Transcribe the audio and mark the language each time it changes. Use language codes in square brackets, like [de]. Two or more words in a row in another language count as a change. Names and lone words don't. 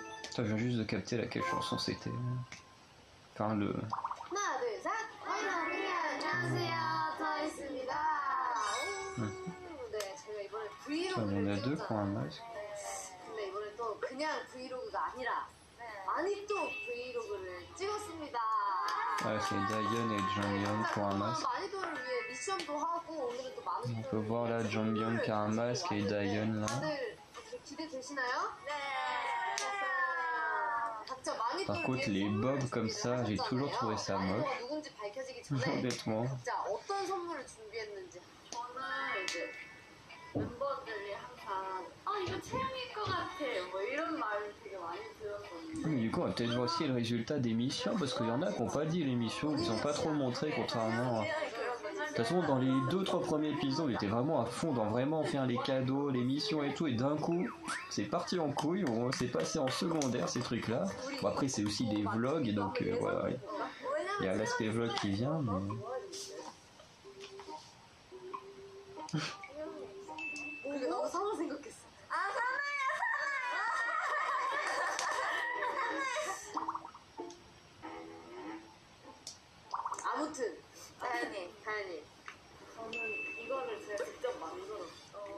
[fr] Je viens juste de capter laquelle chanson c'était. Enfin, le. [ko] 하나, 둘, 셋. 안녕하세요. 터있습니다. 네, 저희가 이번에 브이로그를 [fr] On a deux qui ont un masque. [ko] 근데 이번에 또 그냥 브이로그가 아니라 많이 또 브이로그를 찍었습니다. [fr] Ouais, c'est Daeyeon et Jonghyun qui ont un masque. [ko] 마니또를 위해 미션도 하고 오늘은 또 많은 [fr] On peut voir là Jonghyun qui a un masque et Daeyeon là. [ko] 다들 기대되시나요? 네. 각자 마니또를 [fr] Par contre, [ko] 위해 [fr] les bobs [ko] 선물을 [fr] comme ça, j'ai toujours trouvé ça moche. [ko] 마니또가 누군지 밝혀지기 전에 [fr] Honnêtement. [ko] 각자 어떤 선물을 준비했는지. 저는 이제 멤버들이 항상 이거 채영일 것 같아 뭐 이런 말을 되게 많이 들었거든요. [fr] Mais du coup, on va peut-être voir aussi le résultat des missions, parce qu'il y en a qui n'ont pas dit l'émission, ils n'ont pas trop montré, contrairement à... De toute façon, dans les 2-3 premiers épisodes, on était vraiment à fond dans vraiment faire les cadeaux, les missions et tout, et d'un coup, c'est parti en couille, on s'est passé en secondaire ces trucs-là. Bon, après, c'est aussi des vlogs, donc voilà, il y a l'aspect vlog qui vient, mais... [ko] 근데 너무 사나 생각했어. 아무튼 다현이 저는 이거를 제가 직접 만들었어요.